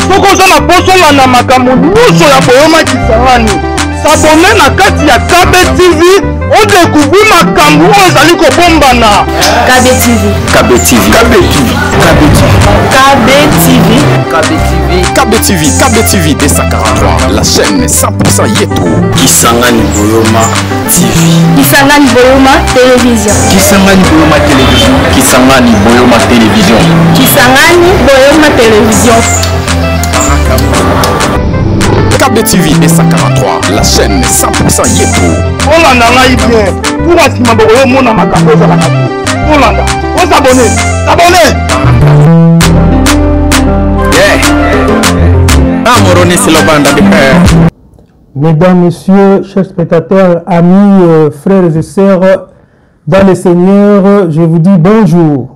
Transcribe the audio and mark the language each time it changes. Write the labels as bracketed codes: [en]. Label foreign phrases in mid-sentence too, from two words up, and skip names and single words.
[ln] sokoza na bosola na makambo nyonso ya boyoma kisangani sabone na kati ya KB TV odécouvrir makambo oyo ezali kobombana. KB TV. KB TV. KB TV. KB TV. KB TV. [fr] KB TV. KB TV D143. La chaîne 100% Yeto. Kisangani Boyoma TV. Kisangani Boyoma Télévision. Kisangani Boyoma Télévision. Kisangani Boyoma Télévision. Kisangani Boyoma Télévision. KB TV D143. La chaîne 100% Yeto. [ln] Olanda ngai bien. Pour asima boyo mona makambo za la Olanda. [fr] On s'abonne. S'abonner. Mesdames, Messieurs, chers spectateurs, amis, frères et sœurs, dans le Seigneur, je vous dis bonjour.